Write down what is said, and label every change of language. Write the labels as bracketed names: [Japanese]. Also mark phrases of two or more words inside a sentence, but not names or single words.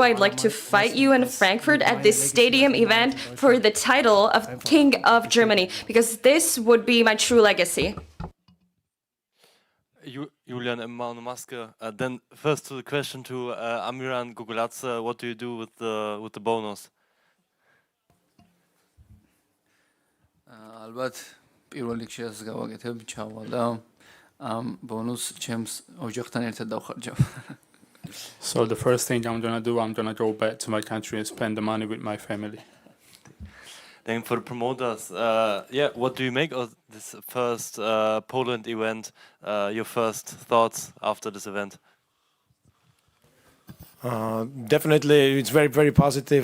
[English] I'd like to fight you in Frankfurt at this stadium event for the title of King of Germany, because this would be my true legacy. Julian Maske. Then first to the question to Amiran Gogoladze, what do you do with the bonus? [Georgian] Albat პირველ რიგში ასე გავაკეთებ, ჩავალ ბონუს ჩემს ოჯახთან ერთად დავხარჯავ. [English] So the first thing I'm gonna do, I'm gonna go back to my country and spend the money with my family. Then for the promoters, what do you make of this first Poland event? Your first thoughts after this event? Definitely, it's very, very positive.